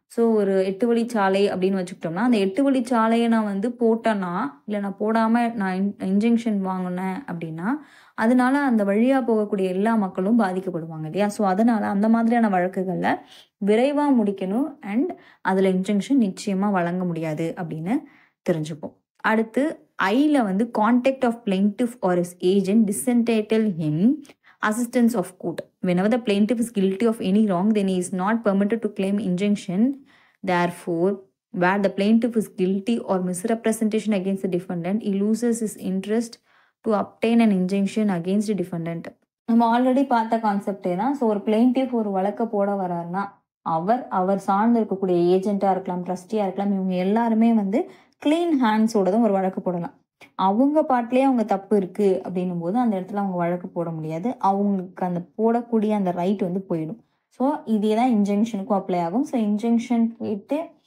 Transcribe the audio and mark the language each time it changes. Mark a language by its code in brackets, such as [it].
[ta] So ஒரு 8 வழிச்சாலை அப்படின்னு வச்சுக்கிட்டோம்னா அந்த 8 வழிச்சாலையை நான் வந்து போட்டேன்னா இல்லை நான் போடாமல் நான் இன்ஜெக்ஷன் வாங்கினேன் அப்படின்னா அதனால அந்த வழியாக போகக்கூடிய எல்லா மக்களும் பாதிக்கப்படுவாங்க இல்லையா. ஸோ அதனால் அந்த மாதிரியான வழக்குகளில் விரைவாக முடிக்கணும் அண்ட் அதில் இன்ஜெக்ஷன் நிச்சயமாக வழங்க முடியாது அப்படின்னு தெரிஞ்சுப்போம். அடுத்து ஐயில் வந்து [en] Conduct of plaintiff or his agent disentitle him assistance of court. Whenever the plaintiff is guilty of any wrong, then he is not permitted to claim injunction. Therefore, where the plaintiff is guilty or misrepresentation against the defendant, he loses his interest to obtain an injunction against the defendant. [ta] நம்ம already பார்த்த கான்செப்டே தான். So ஒரு plaintiff ஒரு வழக்கை போட வர்றாருன்னா அவர் சார்ந்து இருக்கக்கூடிய ஏஜென்ட்டாக இருக்கலாம், ட்ரஸ்டியாக இருக்கலாம், இவங்க எல்லாருமே வந்து கிளீன் ஹேண்ட்ஸோட தான் ஒரு வழக்கு போடலாம். அவங்க பாட்டிலே அவங்க தப்பு இருக்குது அப்படின்னும் போது அந்த இடத்துல அவங்க வழக்கு போட முடியாது. அவங்களுக்கு அந்த போடக்கூடிய அந்த ரைட் வந்து போயிடும். ஸோ இதே தான் இன்ஜெக்ஷனுக்கும் அப்ளை ஆகும். ஸோ இன்ஜெக்ஷன் கேட்டு